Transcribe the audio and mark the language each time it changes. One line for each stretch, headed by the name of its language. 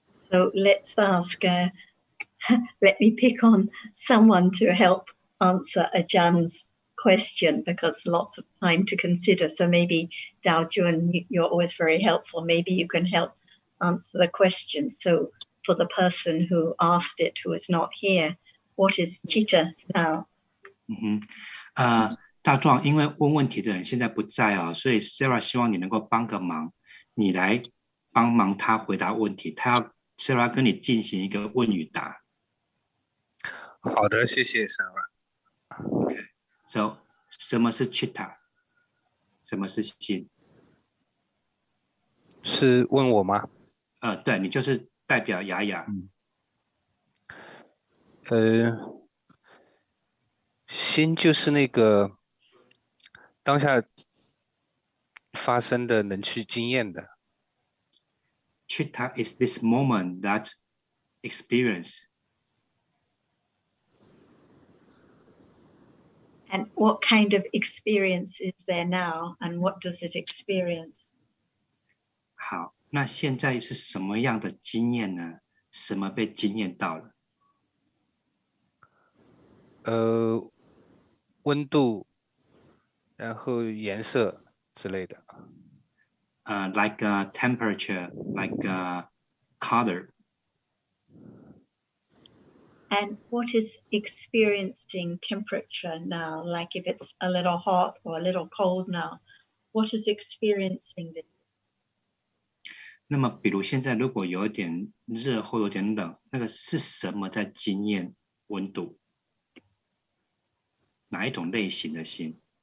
English: So let's ask, let me pick on someone to help answer Ajahn's question, because lots of time to consider. So maybe Dao Jun, you're always very helpful. Maybe you can help answer the question. So for the person who asked it, who is not here, what is chitta now?
Chinese: 大壮，因为问问题的人现在不在所以 Sarah 希望你能够帮个忙，你来帮忙他回答问题，他要 Sarah 跟你进行一个问与答。好的，谢谢 Sarah。 So 什么是 chitta？什么是心？是问我吗？对，你就是代表雅雅。心就是那个当下发生的能去经验的。
English: Chitta is this moment that experience. And what kind of experience is there now, and what does it experience?
Chinese: 好，那现在是什么样的经验呢？什么被经验到了？温度，然后颜色之类的。
English: Like temperature, like color. And what is experiencing temperature now? Like if it's a little hot or a little cold now, what is experiencing this?
Chinese: 那么，比如现在如果有点热或有点冷，那个是什么在经验温度？哪一种类型的心？